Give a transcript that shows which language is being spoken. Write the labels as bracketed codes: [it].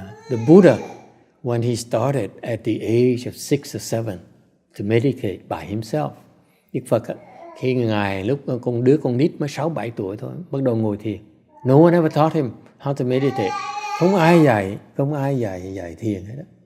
[en] The Buddha, when he started at the age of 6 or 7 to meditate by himself, [vi] Đức Phật khi ngài lúc con nít mới 6-7 tuổi thôi bắt đầu ngồi thiền. [en] No one ever taught him how to meditate. [vi] Không ai dạy thiền hết đó.